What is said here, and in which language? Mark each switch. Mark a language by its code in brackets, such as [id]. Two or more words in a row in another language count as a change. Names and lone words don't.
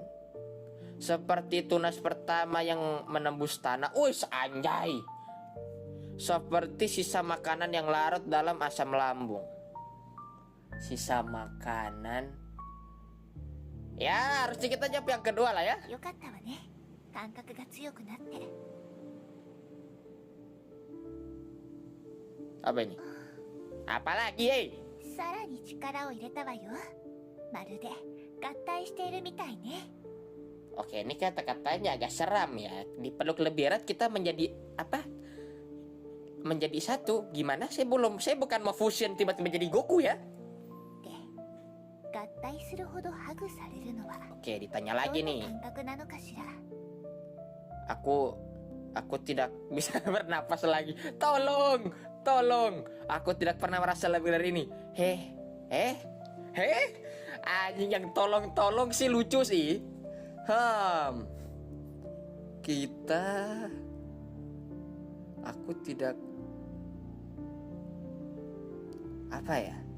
[id] Seperti tunas pertama yang menembus tanah. Wih, anjay. Seperti sisa makanan yang larut dalam asam lambung. Sisa makanan. Ya, harusnya kita jawab yang kedua lah ya. [ja] よかったわね。感覚が強くなって。 [id] Apa ini? Apa lagi, [ja] さらに力を入れたわよ。まるで合体しているみたいね。 [id] Oke, ini kata-katanya agak seram ya. Dipeluk lebih erat kita menjadi apa? Menjadi satu. Gimana? Saya bukan mau fusion tiba-tiba jadi Goku ya. [ja] で、合体するほどハグされるのは [id] Oke, ditanya [ja] ど [id] lagi [ja] んな [id] nih. [ja] 感覚なのかしら。 [id] Aku tidak bisa bernapas lagi. Tolong, tolong. Aku tidak pernah merasa lebih dari ini. Anjing yang tolong sih lucu sih. Aku tidak apa ya?